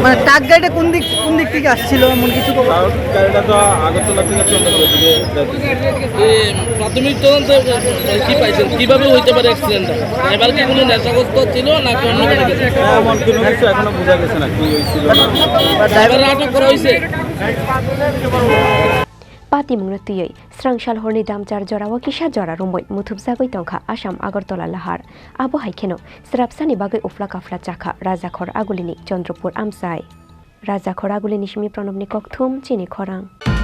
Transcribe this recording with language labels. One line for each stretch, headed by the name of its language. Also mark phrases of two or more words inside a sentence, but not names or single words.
Bangla: মানে ট্রাক গাড়িটা কোন দিক থেকে আসছিল এমন কিছু গাড়িটা তো আগরতলা থেকে চন্দ্রপুরের দিকে প্রাথমিক তদন্তে কি পাইছেন কিভাবে হইতে পারে অ্যাক্সিডেন্টটা ড্রাইভার কি কোনো নেশাগ্রস্ত ছিল নাকি অন্য কোনো কিছু এমন কোনো কিছু এখনো বোঝা গেছে না কি হয়েছিল না ড্রাইভার আটক করা হয়েছে
Kok Borok: patimungna tuyoi Srangshal horni damchar jorawa kisha jora rumoi muthubjagoi tongkha Assam Agartala lahar abo haikheno srapsani bagai ufla kafla chakha Rajakhor agulini Tripura amsai Rajakhor agulini shimi pranobni kokthum Chini Khorang